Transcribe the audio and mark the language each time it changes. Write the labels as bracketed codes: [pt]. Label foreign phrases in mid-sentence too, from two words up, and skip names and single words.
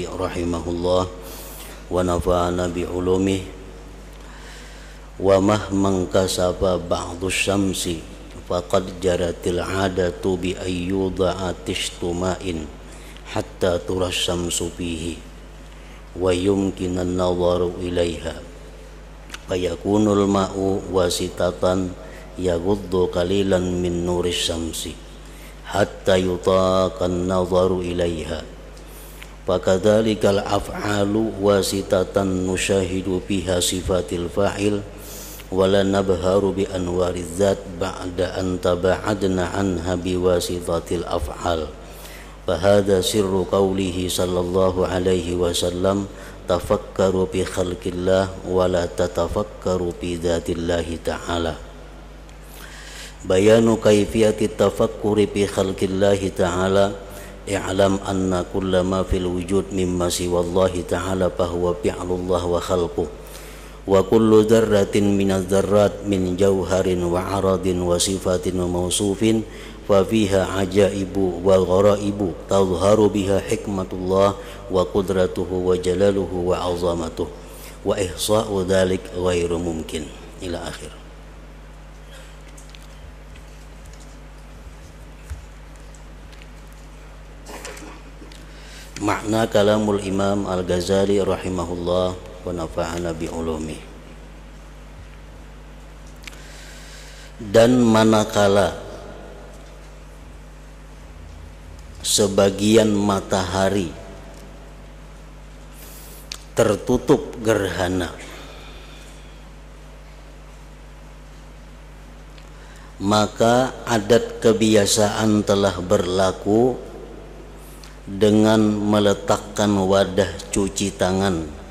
[ar] رحمه الله ونفعنا بعلومه ومهما كسف بعض الشمس فقد جرت العادة بأن يوضع طشت ماء حتى ترى الشمس فيه ويمكن النظر إليها فيكون الماء واسطة يغض قليلا من نور الشمس حتى يطاق النظر إليها. فكذلك الأفعال واسطة نشاهد بها صفات الفاعل ولا نبهر بأنوار الذات بعد أن تباعدنا عنها بواسطة الأفعال. فهذا سر قوله صلى الله عليه وسلم تفكروا في خلق الله ولا تتفكروا في ذات الله تعالى. بيان كيفية التفكر في خلق الله تعالى. اعلم أن كل ما في الوجود مما سوى الله تعالى فهو فعل الله وخلقه وكل ذرة من الذرات من جوهر وعرض وصفة وموصوف ففيها عجائب وغرائب تظهر بها حكمة الله وقدرته وجلاله وعظمته وإحصاء ذلك غير ممكن إلى آخر. معنى كلام الإمام الغزالي رحمه الله ونفعنا بعلومه. [id] Dan manakala sebagian matahari tertutup gerhana, maka adat kebiasaan telah berlaku dengan meletakkan wadah cuci tangan